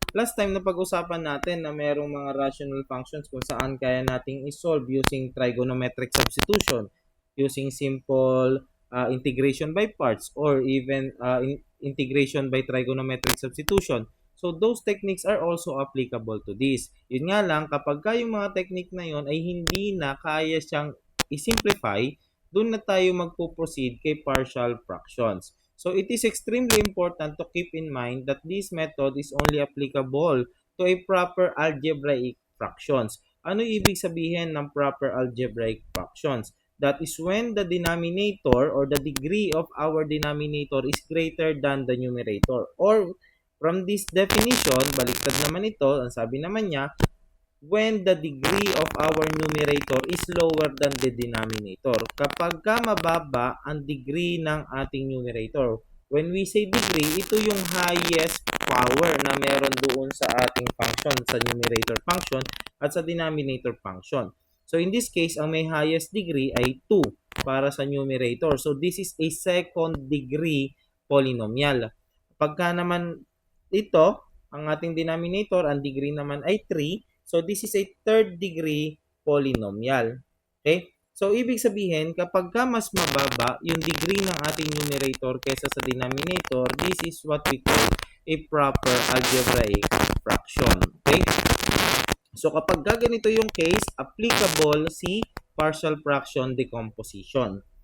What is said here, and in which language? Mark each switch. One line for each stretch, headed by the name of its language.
English: Last time
Filipino: na pag-usapan natin na merong mga
English: rational functions
Filipino: kung saan kaya nating isolve
English: using trigonometric substitution, using simple integration by parts, or even integration by trigonometric substitution. So those techniques are also applicable to this.
Filipino: Yun nga lang, kapag yung mga technique na yun ay hindi na kaya siyang i-simplify, doon na tayo magpo-proceed kay partial fractions.
English: So it is extremely important to keep in mind that this method is only applicable to a proper algebraic fractions.
Filipino: Ano ibig sabihin ng proper algebraic fractions?
English: That is when the denominator or the degree of our denominator is greater than the numerator. Or from this definition,
Filipino: baliktad naman ito, ang sabi naman niya,
English: when the degree of our numerator is lower than the denominator.
Filipino: Kapag mababa ang degree ng ating numerator.
English: When we say degree,
Filipino: ito yung highest power na meron doon sa ating function, sa numerator function at sa denominator function.
English: So in this case,
Filipino: ang may highest degree ay 2 para sa numerator.
English: So this is a second degree polynomial.
Filipino: Pagka naman ito, ang ating denominator, ang degree naman ay 3.
English: So, this is a third degree polynomial.
Filipino: Okay? So, ibig sabihin, kapag mas mababa yung degree ng ating numerator kaysa sa denominator,
English: this is what we call a proper algebraic fraction. Okay?
Filipino: So kapag ganito yung case,
English: applicable si partial fraction decomposition.